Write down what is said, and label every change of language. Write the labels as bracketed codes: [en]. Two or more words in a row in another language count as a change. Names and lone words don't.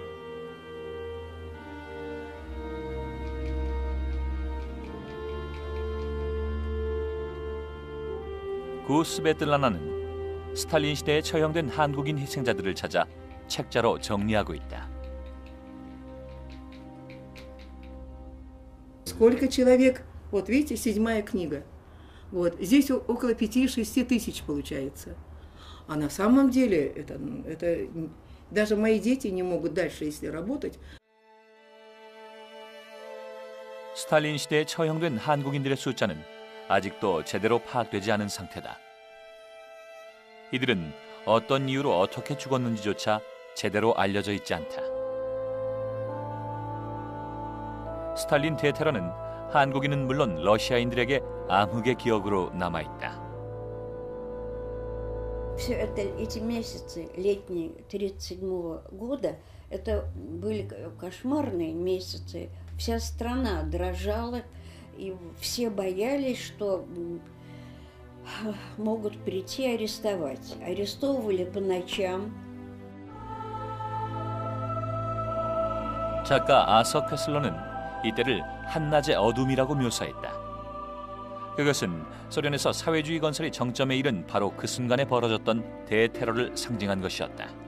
[ko] 구 스베틀라나는 스탈린 시대에 처형된 한국인 희생자들을 찾아 책자로 정리하고 있다. [ru] Сколько человек? Вот видите, 7-я книга. Вот здесь около 5-6 тысяч получается. А на самом деле это даже мои дети не могут дальше, если работать. [ko] 스탈린 시대에 처형된 한국인들의 숫자는 아직도 제대로 파악되지 않은 상태다. 이들은 어떤 이유로 어떻게 죽었는지조차 제대로 알려져 있지 않다. 스탈린 대테러는 한국인은 물론 러시아인들에게 암흑의 기억으로 남아있다. [ru] Все это, эти месяцы летние 1937 года, это были кошмарные месяцы. Вся страна дрожала, и все боялись, что могут прийти и арестовать. Арестовывали по ночам. [ko] 작가 아서 캐슬러는 이때를 한낮의 어둠이라고 묘사했다. 그것은 소련에서 사회주의 건설이 정점에 이른 바로 그 순간에 벌어졌던 대테러를 상징한 것이었다.